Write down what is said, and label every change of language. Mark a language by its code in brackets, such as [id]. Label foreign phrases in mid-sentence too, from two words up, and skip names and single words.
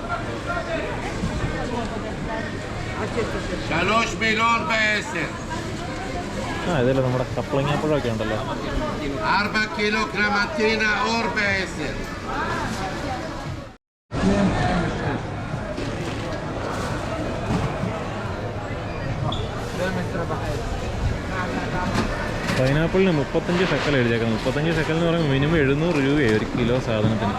[he] 3 מיליון ב10. [ml] ഇതല്ലേ നമ്മുടെ കപ്ലങ്ങാപ്പഴമൊക്കെ ഉണ്ടല്ലോ. [he] 4 קילו קלמנטינה אור ב10. [ml] പൈനാപ്പിളിന് 35 ഷെക്കൽ എഴുതിയേക്കുന്നത്. 35 ഷെക്കൽ എന്ന് പറയുമ്പോൾ മിനിമം 700 രൂപയായി 1 കിലോ സാധനത്തിന്.